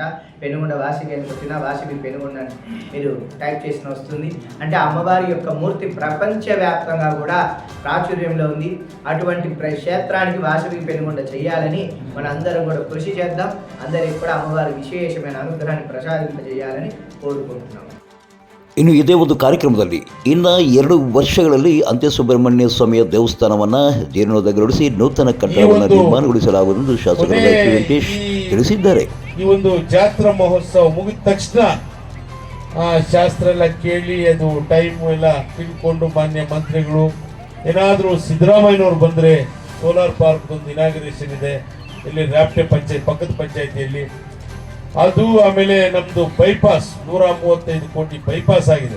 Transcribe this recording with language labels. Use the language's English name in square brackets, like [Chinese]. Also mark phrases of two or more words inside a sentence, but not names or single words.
[Telugu] పెనుగొండ వాసవి అని కొట్టినా వాసవి పెనుగొండ మీరు టైప్ చేసిన వస్తుంది. అంటే అమ్మవారి యొక్క మూర్తి ప్రపంచవ్యాప్తంగా కూడా ప్రాచుర్యంలో ఉంది. అటువంటి క్షేత్రానికి వాసవి పెనుగొండ చేయాలని మనందరం కూడా కృషి చేద్దాం. అందరికి కూడా అమ్మవారి విశేషమైన అనుగ్రహాన్ని ప్రసాదింపజేయాలని కోరుకుంటున్నాం. [Kannada] ಇನ್ನು ಇದೇ ಒಂದು ಕಾರ್ಯಕ್ರಮದಲ್ಲಿ ಇನ್ನು 2 ವರ್ಷಗಳಲ್ಲಿ ಅಂತ್ಯಸುಬ್ರಹ್ಮಣ್ಯ ಸ್ವಾಮಿಯ ದೇವಸ್ಥಾನವನ್ನು ಜೀರ್ಣೋದ್ಧಾರಗೊಳಿಸಿ ನೂತನ ಕಟ್ಟಡವನ್ನು ನಿರ್ಮಾಣಗೊಳಿಸಲಾಗುವುದು ಎಂದು ಶಾಸಕ ವೆಂಕಟೇಶ್ ತಿಳಿಸಿದ್ದಾರೆ. ಈ ಒಂದು ಜಾತ್ರಾ ಮಹೋತ್ಸವ ಮುಗಿದ ತಕ್ಷಣ ಶಾಸ್ತ್ರ ಎಲ್ಲ ಕೇಳಿ ಅದು ಟೈಮ್ ಎಲ್ಲ ತಿಳ್ಕೊಂಡು ಮಾನ್ಯ ಮಂತ್ರಿಗಳು ಏನಾದರೂ ಸಿದ್ದರಾಮಯ್ಯನವ್ರು ಬಂದರೆ [English] solar park [Kannada] ಒಂದು ಇನಾಗ್ರೇಷನ್ ಇದೆ ಇಲ್ಲಿ ರಾಪ್ಟೆ ಪಂಚಾಯತ್ ಪಕ್ಕದ ಪಂಚಾಯತಿಯಲ್ಲಿ, ಅದು ಆಮೇಲೆ ನಮ್ದು ಬೈಪಾಸ್ 135 ಕೋಟಿ ಬೈಪಾಸ್ ಆಗಿದೆ.